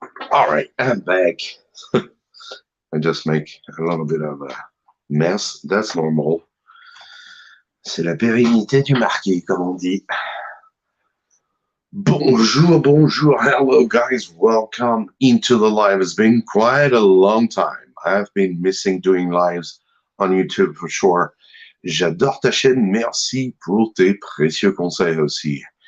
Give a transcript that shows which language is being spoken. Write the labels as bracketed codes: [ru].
[en] All right, I'm back. I just make a little bit of a mess. That's normal. [fr] C'est la pérennité du marqué, comme on dit. [en] Bonjour. Hello, guys. Welcome into the live. It's been quite a long time. I've been missing doing lives on YouTube for sure. [fr] J'adore ta chaîne. Merci pour tes précieux conseils aussi.